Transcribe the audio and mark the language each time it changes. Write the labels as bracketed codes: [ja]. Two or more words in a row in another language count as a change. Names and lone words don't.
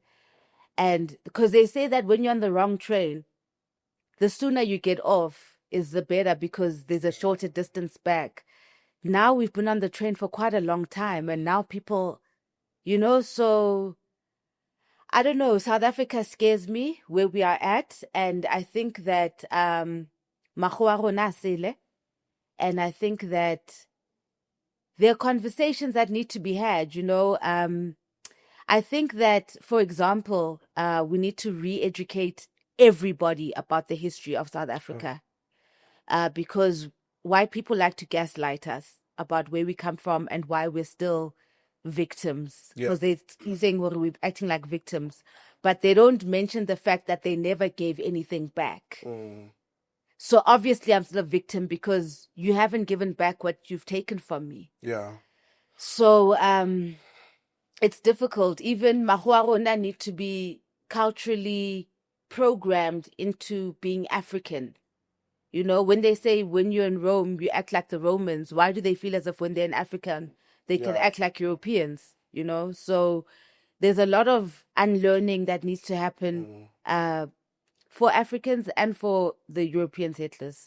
[en] And because they say that when you're on the wrong train, the sooner you get off is the better, because there's a shorter distance back. Now we've been on the train for quite a long time, and now people, so I don't know. South Africa scares me where we are at, and I think that [tn] makgowa a rona a sele, [en] and I think that there are conversations that need to be had. I think that, for example, we need to re-educate everybody about the history of South Africa, because white people like to gaslight us about where we come from and why we're still victims, because they're saying, well, we're acting like victims, but they don't mention the fact that they never gave anything back. So obviously I'm still a victim because you haven't given back what you've taken from me. So it's difficult. Even [tn] makgowa a rona [en] need to be culturally programmed into being African. When they say when you're in Rome, you act like the Romans, why do they feel as if when they're in Africa, they can act like Europeans, So there's a lot of unlearning that needs to happen for Africans and for the European settlers.